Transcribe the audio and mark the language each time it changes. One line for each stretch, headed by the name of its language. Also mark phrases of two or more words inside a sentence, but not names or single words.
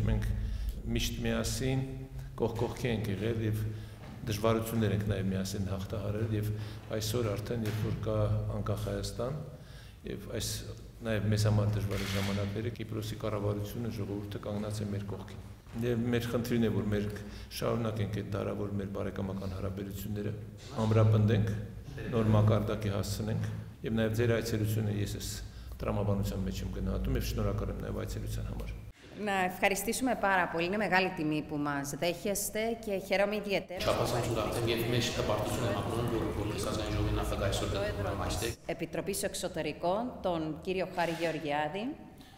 Armenian: մենք միշտ միասին կողք կողքի ենք եղել եւ դժվարություններ ենք նաեւ միասին հաղթահարել եւ այսօր արդեն երբ որ կա անկախ Հայաստան եւ այս նաեւ մեզ համար դժվար ժամանակները Կիպրոսի կառավարությունը ժողովուրդը կանգնած է մեր կողքին։ Եվ մեր խնդիրն է, որ մենք շարունակենք այդ դարավոր մեր բարեկամական հարաբերությունները ամրապնդենք, նոր մակարդակի հասցնենք եւ նաեւ ձեր այցելությունը ես այս տրամաբանության մեջ եմ գնահատում եւ շնորհակալ եմ նաեւ այցելության համար.
Greek: Να ευχαριστήσουμε πάρα πολύ. Είναι μεγάλη τιμή που μας δέχεστε και χαίρομαι ιδιαίτερα. Επιτροπής Εξωτερικών, τον κύριο Χάρη Γεωργιάδη.